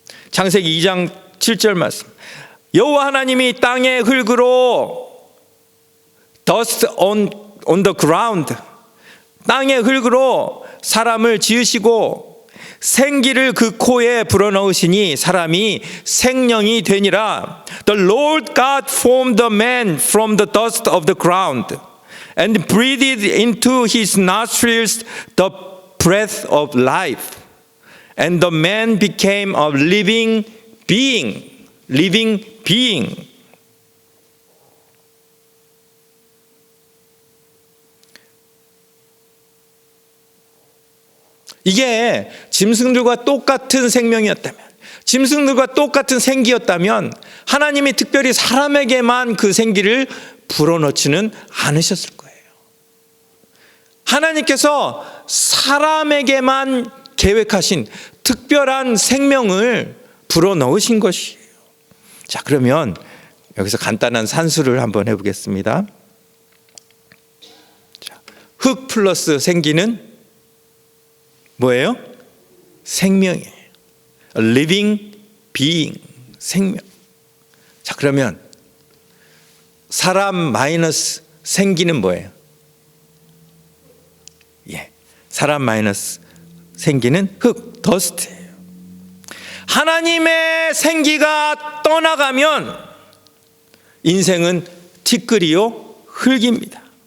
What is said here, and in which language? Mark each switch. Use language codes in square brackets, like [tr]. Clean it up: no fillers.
[ko] 창세기 2장 7절 말씀. 여호와 하나님이 땅의 흙으로 [en] dust on the ground, [ko] 땅의 흙으로 사람을 지으시고 생기를 그 코에 불어넣으시니 사람이 생명이 되니라. [en] The Lord God formed the man from the dust of the ground and breathed into his nostrils the breath of life. And the man became a living being. Living being. [ko] 이게 짐승들과 똑같은 생명이었다면, 짐승들과 똑같은 생기였다면 하나님이 특별히 사람에게만 그 생기를 불어넣지는 않으셨을 거예요. 하나님께서 사람에게만 계획하신 특별한 생명을 불어넣으신 것이에요. 자, 그러면 여기서 간단한 산수를 한번 해보겠습니다. 자, 흙 플러스 생기는 뭐예요? 생명이에요. [en] Living being, [ko] 생명. 자, 그러면 사람 마이너스 생기는 뭐예요? 사람 마이너스 생기는 흙, 더스트예요. 하나님의 생기가 떠나가면 인생은 티끌이요 흙입니다.